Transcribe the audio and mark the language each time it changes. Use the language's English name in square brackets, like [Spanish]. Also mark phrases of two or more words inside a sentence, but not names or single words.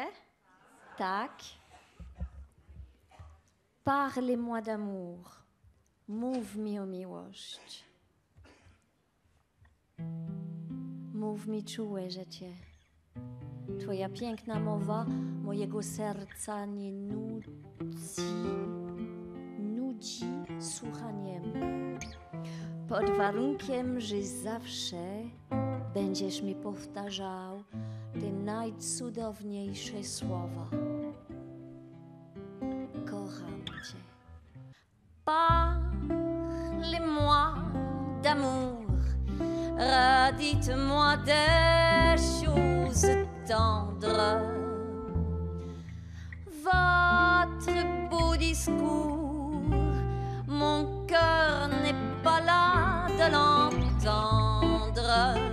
[Polish] Tak. [French] Parlez-moi d'amour. [Polish] Mów mi o miłość. Mów mi czułe życie. Twoja piękna mowa mojego serca nie nudzi słuchaniem. Pod warunkiem, że zawsze będziesz mi powtarzał te najcudowniejsze słowa. Kocham cię. [French] Parlez-moi d'amour, redites-moi des choses tendres. Votre beau discours, mon cœur n'est pas là de l'entendre.